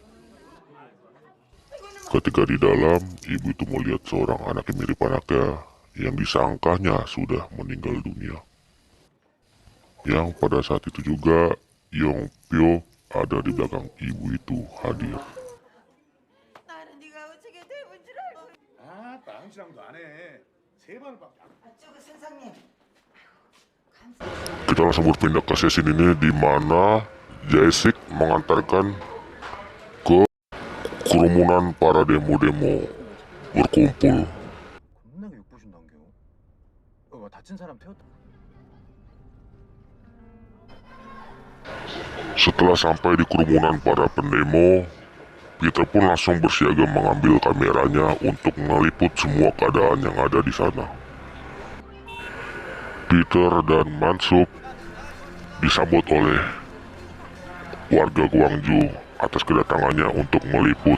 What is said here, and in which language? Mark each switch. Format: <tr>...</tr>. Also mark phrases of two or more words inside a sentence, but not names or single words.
<id>Ketika di dalam, ibu itu melihat seorang anak yang mirip anaknya yang disangkanya sudah meninggal dunia. Yang pada saat itu juga Yong Pyo ada di belakang ibu itu hadir.</id> <ko>나는 네가 어떻게 되는 줄 알고. 아, 빵치랑도 안 해. 세 번밖에 안. 저거 선생님.</ko> <id>Kita langsung berpindah ke sesi ini di mana Jaesik mengantarkan ke kerumunan para demo-demo berkumpul.</id> <ko>겁나게 욕보신단겨. 다친 사람 태웠다.</ko> <id>Setelah sampai di kerumunan para pendemo, Peter pun langsung bersiaga mengambil kameranya untuk meliput semua keadaan yang ada di sana. Peter dan Mansuk disambut oleh warga Guangzhou atas kedatangannya untuk meliput.</id>